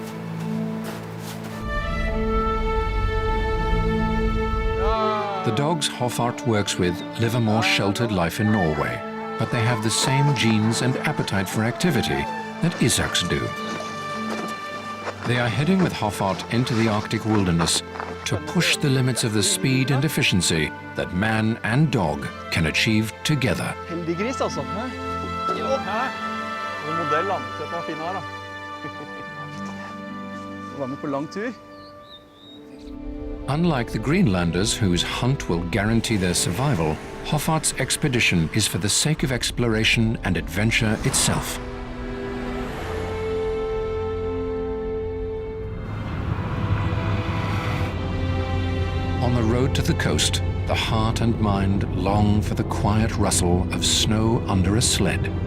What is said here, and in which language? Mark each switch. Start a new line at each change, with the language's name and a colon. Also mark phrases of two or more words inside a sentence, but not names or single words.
English: The dogs Hofart works with live a more sheltered life in Norway, but they have the same genes and appetite for activity that Isaks do. They are heading with Hoffart into the Arctic wilderness to push the limits of the speed and efficiency that man and dog can achieve together.
Norwegian: Heldig gris, altså. Jo. Og modell, da. Se på fin her, da. Var med på lang tur.
English: Unlike the Greenlanders, whose hunt will guarantee their survival, Hoffart's expedition is for the sake of exploration and adventure itself. On the road to the coast, the heart and mind long for the quiet rustle of snow under a sled.